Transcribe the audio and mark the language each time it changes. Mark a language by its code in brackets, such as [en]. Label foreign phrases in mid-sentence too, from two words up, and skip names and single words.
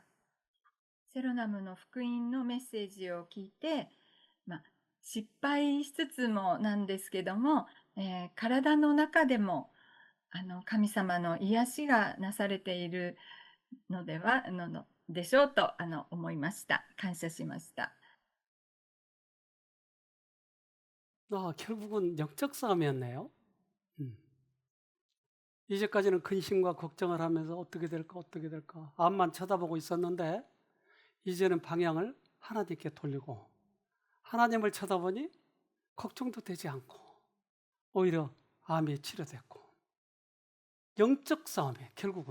[ja] セロナムの福音のメッセージを聞いて、失敗しつつもなんですけども、体の中でも神様の癒しがなされているのでしょうと思いました。感謝しました。 [ko] 결국은 영적 싸움이었네요. 이제까지는 근심과 걱정을 하면서 어떻게 될까 앞만 쳐다보고 있었는데 이제는 방향을 하나님께 돌리고 하나님을 쳐다보니 걱정도 되지 않고 오히려 암이 치료됐고 영적 싸움이에요, 결국은.